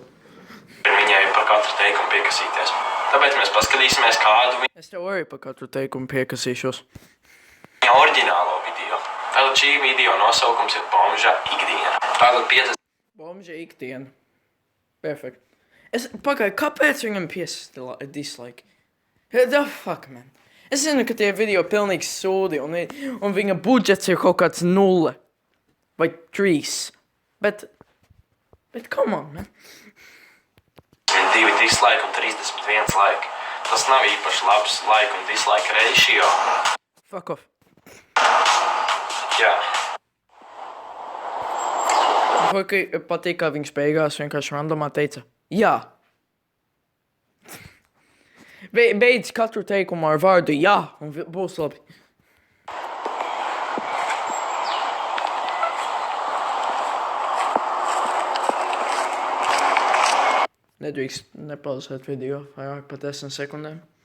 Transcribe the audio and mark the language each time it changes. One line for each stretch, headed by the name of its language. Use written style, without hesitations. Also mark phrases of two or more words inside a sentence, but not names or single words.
Latvian: Viņai par katru teikumu piekasīties. Tāpēc mēs paskatīsimies, kādu Es tev arī par katru teikumu piekasīšos. viņa oriģinālo video. Tātad šī video nosaukums ir Bomža ikdiena. Tātad 50. Bomža ikdiena. Perfekt. Kāpēc viņam dislike?
English: The fuck, man.
Latvian: Es zinu, ka tie video pilnīgi sūdi un viņa budžets ir kaut kāds 0. Vai 3. Bet
English: come on, man.
Latvian: 2 dislike un 31 like. Tas nav īpaši labs like un
English: dislike ratio. Fuck off.
Latvian: Jā. Vai patīk, kā viņš beigās vienkārši randomā teica, jā. Beidz katru teikumu ar vārdu jā, un būs labi. Nedrīkst nepauzēt video vairāk par 10 sekundēm.